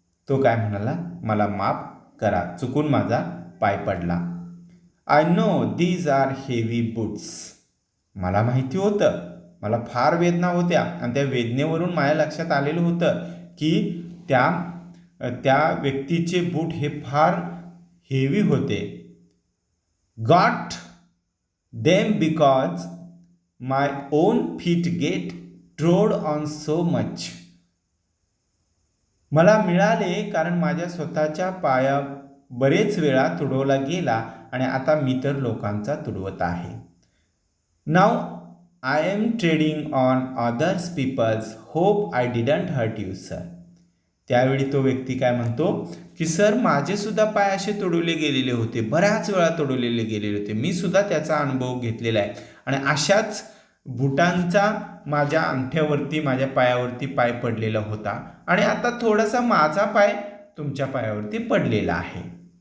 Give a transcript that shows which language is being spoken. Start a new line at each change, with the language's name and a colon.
Marathi: तो काय म्हणाला, मला माफ करा, चुकून माझा पाय पडला.
English: I know these are heavy boots.
Marathi: मला माहिती होतं, मला फार वेदना होत्या आणि त्या वेदनेवरून माझ्या लक्षात आलेलं होतं की त्या व्यक्तीचे बूट हे फार हेवी होते.
English: Got them because my own feet get trod on so much.
Marathi: मला मिळाले कारण माझ्या स्वतःच्या पाया बरेच वेळा तुडवला गेला आणि आता मी तर लोकांचा तुडवत आहे.
English: Now I am treading on others peoples hope I didn't hurt you sir.
Marathi: त्यावेळी तो व्यक्ती काय म्हणतो की सर, माझे सुद्धा पाय असे तुडवले गेलेले होते, बऱ्याच वेळा तुडवलेले गेलेले होते, मी सुद्धा त्याचा अनुभव घेतलेला आहे आणि अशाच बुटांचा माझ्या अंगठ्यावरती, माझ्या पायावरती पाय पडलेला होता आणि आता थोडासा माझा पाय तुमच्या पायावरती पडलेला आहे.